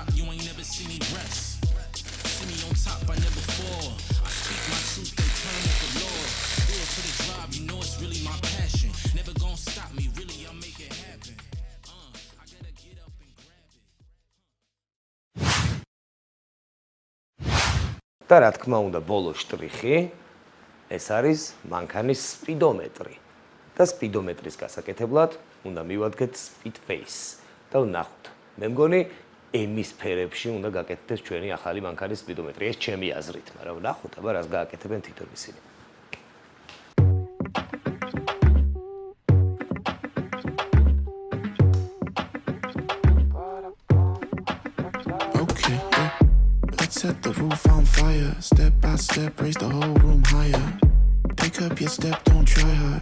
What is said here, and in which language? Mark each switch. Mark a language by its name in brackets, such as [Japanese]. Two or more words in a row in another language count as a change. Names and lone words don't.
[English] You ain't never see me rest. See me on top, I never fall. I speak my truth, they turn with the Lord. Do it for the drive, you know it's really my passion. Never gonna stop me, really, I'll make it happen. I gotta get up and grab it. [Georgian] და რა თქმა უნდა, ბოლო შტრიხი ეს არის მანქანის სპიდომეტრი. და სპიდომეტრის გასაკეთებლად უნდა მივადგეთ [English] speed face [Georgian] და ვნახოთ. მე მგონი ემისფერებში უნდა გაკეთდეს ჩვენი ახალი მანქანის სპიდომეტრი. ეს ჩემი აზრით, მაგრამ ვნახოთ აბა რას გააკეთებენ თვითონ ისინი. [English] Okay, let's set the roof on fire. Step by step, raise the whole room higher. Pick up your step, don't try hard.